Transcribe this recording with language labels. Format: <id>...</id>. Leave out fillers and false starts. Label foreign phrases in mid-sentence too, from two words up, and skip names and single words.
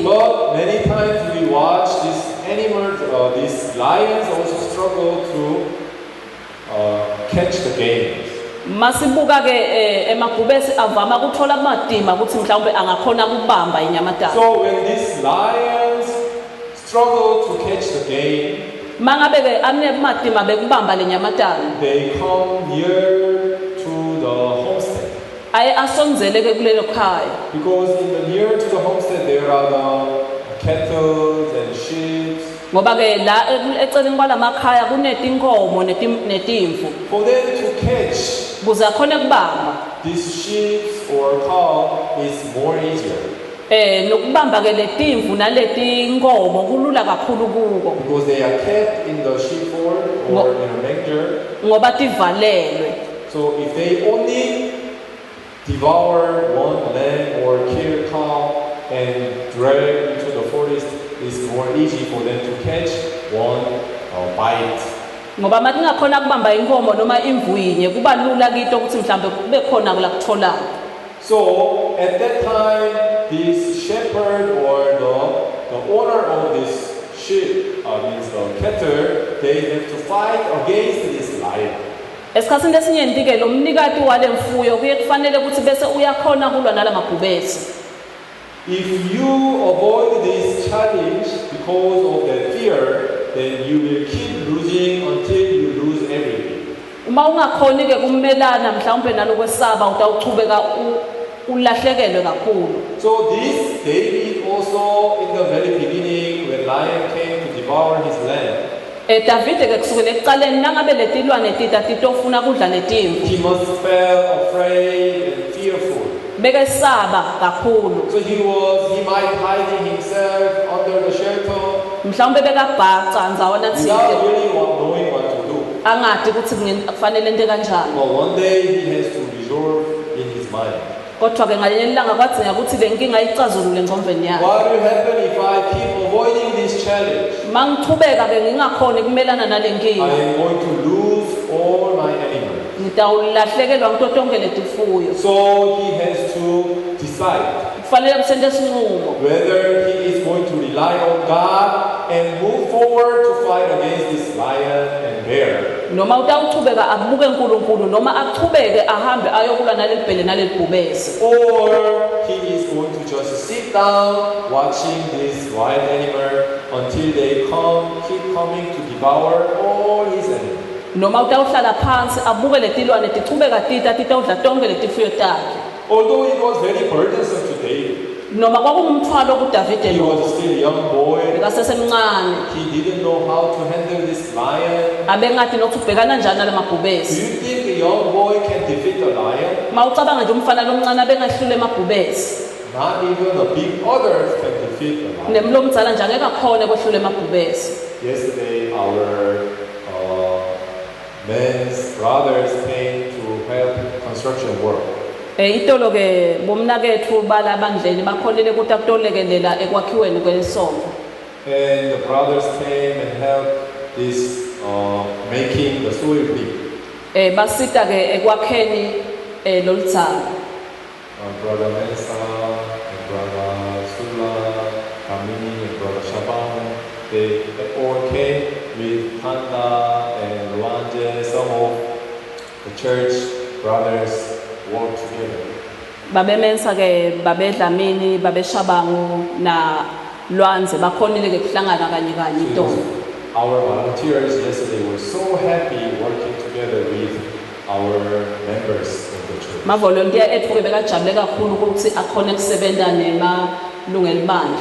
<en>But many times we watch these animals, these lions also struggle to catch the game.</en> <ss>Masibuka ke emabhubesi avama ukuthola amadima ukuthi mhlawumbe angakhona ukubamba inyamatana.</ss> <en>So when these lions struggle to catch the game,</en> <ss>Mangabe ke anemadima bekubamba lenyamatana.</ss> <en>they come near to the homestead.</en> <ss>Aye asonzele ke kulelo khaya.</ss> <en>Because in the near to the homestead there are the cattle and sheep.</en> <ss>Ngoba ke la eceleni kwalamakhaya kunetinkomo netimvu.</ss> <en>For them to catch</en> <ss>Kuze akhone kubamba.</ss> <en>these sheep or cow is more easier.</en> <ss>Nokubamba ke letimvu naletinkomo kulula kakhulu kuko.</ss> <en>Because they are kept in the sheepfold or in a manger.</en> <ss>Ngoba tivalelwe.</ss> <en>So if they only devour one lamb or kill cow and drag into the forest, it's more easy for them to catch one bite.</en> <ss>Ngoba mathi ngakhona kubamba inkomo noma imvu yinye kuba lula kito ukuthi mhlambe kube khona kula kuthola.</ss> <en>So at that time, this shepherd or the owner of this sheep, means the cattle, they have to fight against this lion.</en> <ss>Esikhatsini lesinyenti ke lo mnikati wale mfuyo kuye kufanele ukuthi bese uyakhona kulwa nalamabhubesi.</ss> <en>If you avoid this challenge because of the fear, then you will keep losing until you lose everything.</en> <ss>Uma ungakhoni ke kumelana mhlawumbe nalokwesaba utawuchubeka ulahlekelwe kakhulu.</ss> <en>So this David also in the very beginning when lion came to devour his land,</en> <ss>Davide ke kusukela ekuqaleni nangabe letilwane tita titofuna kudla letimvu.</ss> <en>he must felt afraid and fearful.</en> <ss>Bekesaba kakhulu.</ss> <en>So he might hiding himself under the shelter</en> <ss>Mhlawumbe bekabhaca nzawana</ss> <en>without</en> <ss>thile.</ss> <en>really knowing what to do.</en> <ss>Angati ukuthi kufanele ente kanjani.</ss> <en>But one day he has to resolve in his mind.</en> <ss>kodwa-ke ngalinye ilanga kwadzinga ukuthi le nkinga icazulule engqondweni yakhe.</ss> <en>What will happen if I keep avoiding this challenge?</en> <ss>Uma ngichubeka-ke ngingakhoni kumelana nale</ss> <en>I</en> <ss>nkinga,</ss> <en>am going to lose all my animals.</en> <ss>ngitawulahlekelwa ngito tonke letifuyo.</ss> <en>So he has to decide</en> <ss>Kufanele kusente isinqumo</ss> <en>whether he is going to rely on God and move forward to fight against this lion and bear,</en> <ss>noma utawuchubeka abuke uNkulunkulu noma achubeke ahambe ayokulwa naleli bhele naleli bhubesi,</ss> <en>or he is going to just sit down watching this wild animal until they keep coming to devour all his animals.</en> <ss>noma utawuhlala phansi abuke letilwane tichubeka titawudla tonke letifuyo takhe.</ss> <en>Although it was very burdensome to David,</en> <ss>Noma kwakungumthwalo kuDavide</ss> <en>he</en> <ss>lo,</ss> <en>was still a young boy.</en> <ss>bekasesemncane,</ss> <en>He didn't know how to handle this lion.</en> <ss>abengathi nokuthi ubhekana njani nala</ss> <en>Do</en> <ss>mabhubesi.</ss> <en>you think a young boy can defeat a lion?</en> <ss>Mawucabanga nje umfana lomncane abengahlule emabhubesi,</ss> <en>Not even the big others can defeat a lion.</en> <ss>nemlo omdzala nje angeke akhone kwehlula emabhubesi.</ss> <en>Yesterday, our men's brothers came to help construction work.</en> <ss>Itolo ke bomnakethu balabandleni bakhonile ukuthi akutolekelela ekwakhiweni kwesonto.</ss> <en>And the brothers came and helped this making the soil big.</en> <ss>Basita ke ekwakheni loluthando.</ss> <en>Brother Mensa and Brother Sula, Kamini and Brother Shaban, they all came with Tanda and Luanje. Some of the church brothers work together.</en> <ss>Babe Mensa ke babe Dlamini babe Shabangu na Lwanze bakhonile ke kuhlangana kanye kanye itolo.</ss> <en>Our volunteers yesterday were so happy working together with our members of the church.</en> <ss>Mavolontiya ethu ke bekajabule kakhulu ukuthi akhona kusebenza nemalungu elibandla.</ss>